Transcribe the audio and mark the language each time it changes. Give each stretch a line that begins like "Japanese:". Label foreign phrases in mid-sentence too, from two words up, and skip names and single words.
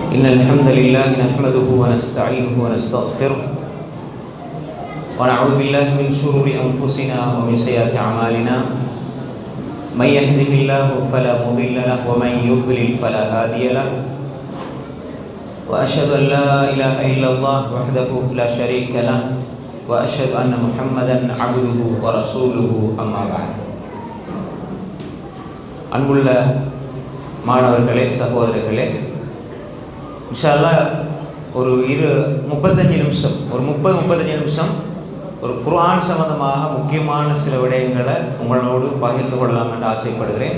Arabic: إن الحمد لله نحمده ونستعينه ونستغفره ونعوذ بالله من شرور أنفسنا ومن سيئات أعمالنا من يهده الله فلا مضل له ومن يضلل فلا هادي له وأشهد أن لا إله إلا الله وحده لا شريك له وأشهد أن محمدا عبده ورسوله أما بعد.
Tamil: அன்புள்ள மாணவர்களே, சகோதரர்களே,
Arabic: إن شاء الله
Tamil: ஒரு 35 நிமிஷம், ஒரு 30-35 நிமிஷம் ஒரு குர்ஆன் சம்பந்தமாக முக்கியமான சில விடயங்களை உங்களோடு பகிர்ந்து கொள்ளலாம் என்று ஆசைப்படுகிறேன்.